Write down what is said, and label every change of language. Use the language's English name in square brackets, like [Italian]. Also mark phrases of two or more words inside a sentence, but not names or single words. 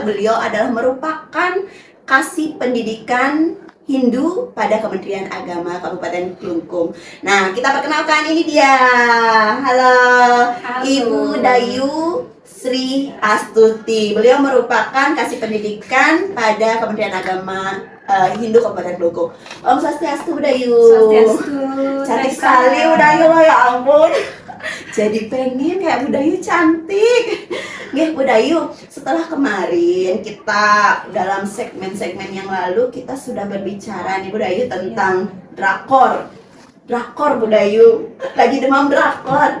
[Indonesian] Beliau adalah merupakan kasih pendidikan Hindu pada Kementerian Agama Kabupaten Klungkung. Nah, kita perkenalkan, ini dia. Halo, Ibu Dayu Sri Astuti. Beliau merupakan kasih pendidikan pada Kementerian Agama Hindu Kabupaten Klungkung. [Balinese] Om Swastiastu, Bu Dayu. Swastiastu. [Indonesian] Cantik sekali Bu Dayu loh, ya ampun. Jadi pengen kayak Bu Dayu cantik. Nggih Bu Dayu, setelah kemarin kita dalam segmen-segmen yang lalu kita sudah berbicara nih Bu Dayu tentang drakor. Drakor Bu Dayu, lagi demam drakor.